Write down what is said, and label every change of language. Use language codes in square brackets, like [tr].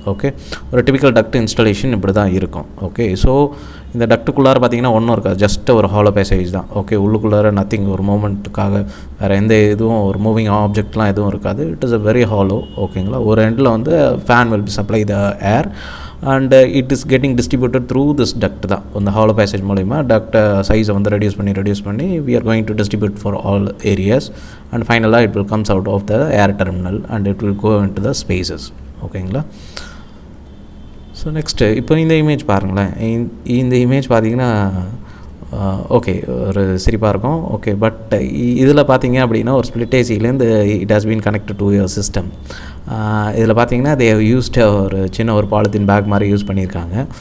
[ta] Okay, ஒரு typical duct installation இப்படி தான் இருக்கும். ஓகே, ஸோ இந்த டக்ட்டுக்குள்ளார பார்த்தீங்கன்னா ஒன்றும் இருக்காது, ஜஸ்ட் ஒரு ஹாலோ பேசேஜ் தான். ஓகே, உள்ளுக்குள்ளார நத்திங், ஒரு மூமெண்ட்டுக்காக வேறு எந்த இதுவும் ஒரு மூவிங் ஆப்ஜெக்ட்லாம் எதுவும் இருக்காது. [en] It is a very hollow. ஓகேங்களா, [ta] ஒரு எண்டில் வந்து [en] Fan will supply the air and it is getting distributed through this duct தான். [ta] இந்த ஹாலோ பேசேஜ் மூலிமா டக்ட் சைஸை வந்து ரெடியூஸ் பண்ணி [en] we are going to distribute for all areas and finally it will comes out of the air terminal and it will go into the spaces. [ta] ஓகேங்களா, so next இப்போ இந்த image பாருங்களேன். இந்த image பார்த்தீங்கன்னா okay ஒரு சிரிப்பாக இருக்கும். ஓகே, பட் இதில் பார்த்தீங்க அப்படின்னா ஒரு split ஏசிலேருந்து [en] It has been connected to your system. [ta] இதில் பார்த்தீங்கன்னா [en] they have used [ta] ஒரு சின்ன ஒரு பாலித்தீன் பேக் மாதிரி யூஸ் பண்ணியிருக்காங்க.